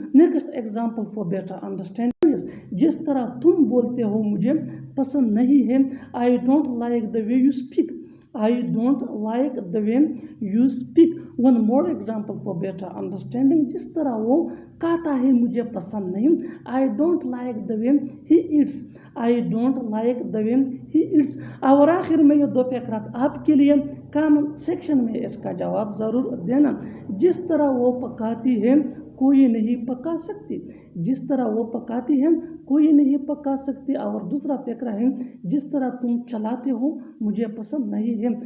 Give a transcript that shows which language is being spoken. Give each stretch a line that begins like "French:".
English: next example for better understanding,
Hindi: जिस तरह तुम बोलते हो मुझे पसंद नहीं है।
English: I don't like the way you speak, I don't like the way you speak. One more example for better understanding,
Hindi: जिस तरह वो कहता है मुझे पसंद नहीं।
English: I don't like the way he eats, I don't like the way he eats।
Hindi: और आखिर में ये दो फकरात आपके लिए, कमेंट सेक्शन में इसका जवाब ज़रूर देना। जिस तरह वो पकाती है कोई नहीं पका सकती, जिस तरह वो पकाती है कोई नहीं पका सकती। और दूसरा फकरा है जिस तरह तुम चलाते हो मुझे पसंद नहीं है।